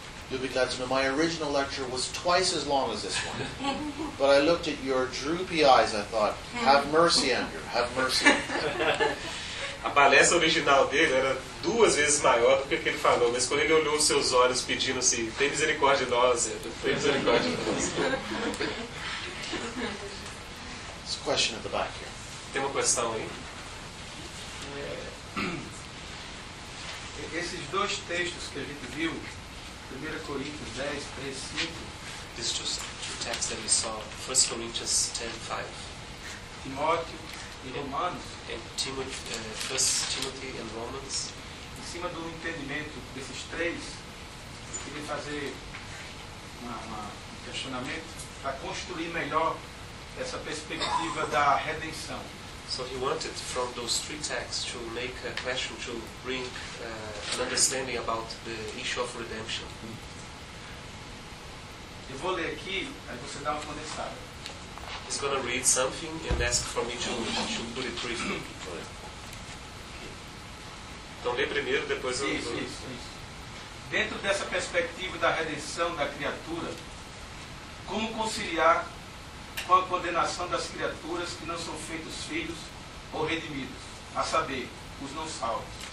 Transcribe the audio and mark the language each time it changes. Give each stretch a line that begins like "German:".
English: You'll be glad to know my original lecture was twice as long as this one. But I looked at your droopy eyes, I thought, have mercy, Andrew, have mercy.
Portuguese: A palestra original dele era duas vezes maior do que ele falou, mas quando ele olhou os seus olhos pedindo assim, tem misericórdia de nós, tem misericórdia de nós.
English: There's a question at the back here.
Portuguese: Tem uma questão aí? Esses dois textos que a gente viu, 1 Coríntios 10, 3, 5.
English: This is just the text that we saw. 1 Corinthians 10, 5.
Portuguese: Timóteo e Romanos.
English: First Timothy and Romans.
Portuguese: Em cima do entendimento desses três, eu queria fazer um questionamento para construir melhor essa perspectiva da redenção.
English: So he wanted from those three texts to make a question to bring an understanding about the issue of redemption.
Portuguese: Eu vou ler aqui, aí você dá uma condensada.
English: He's going to read something and ask for me to put it briefly. Okay.
Portuguese: Então lê primeiro, depois eu... Isso. Dentro dessa perspectiva da redenção da criatura, como conciliar com a condenação das criaturas que não são feitos filhos ou redimidos, a saber, os não salvos?